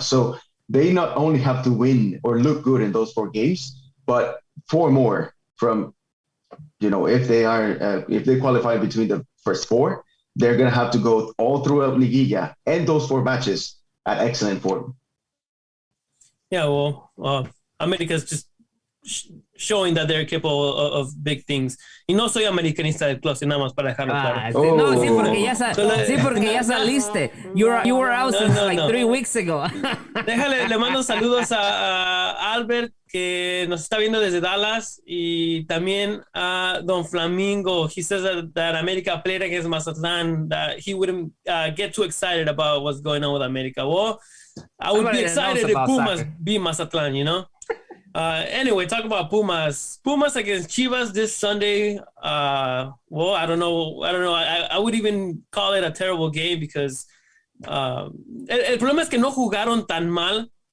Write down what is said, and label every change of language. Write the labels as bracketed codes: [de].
[en] So they not only have to win or look good in those 4 games, but 4 more from, if they qualify between the first 4, they're going to have to go all throughout Liguilla and those 4 matches at excellent form. Yeah, well, America's just showing that they're capable of big things. [es] Y no soy americanista del club, nada más para dejarlo claro. No, sí, porque ya saliste. [en] You were out since 3 weeks ago. [es] Déjale, le mando saludos a Albert, que nos está viendo desde Dallas, y también a Don Flamingo. [en] He says that America played against Mazatlán, that he wouldn't get too excited about what's going on with America. Well, I would be excited if Pumas beat Mazatlán, Anyway, talk about Pumas. Pumas against Chivas this Sunday. I don't know. I would even call it a terrible game because [es] el problema es que no jugaron tan mal.